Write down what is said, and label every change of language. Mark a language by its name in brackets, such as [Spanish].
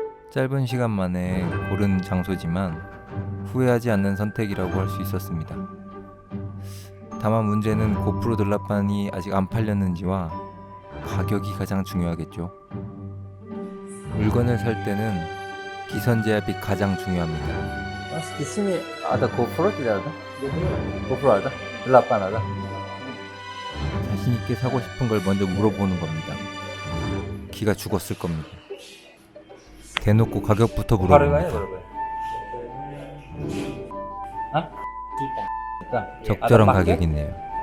[Korean] 짧은 시간 만에 고른 장소지만 후회하지 않는 선택이라고 할 수 있었습니다. 다만 문제는 고프로 들라판이 아직 안 팔렸는지와 가격이 가장 중요하겠죠. 물건을 살 때는 기선 제압이 가장 중요합니다. [Indonesian] Di sini ada GoPro tidak ada? GoPro ada? Delapan ada? [Korean] 자신 있게 사고 싶은 걸 먼저 물어보는 겁니다. 기가 죽었을 겁니다. 대놓고 가격부터 물어봅니다. 적절한 가격이네요.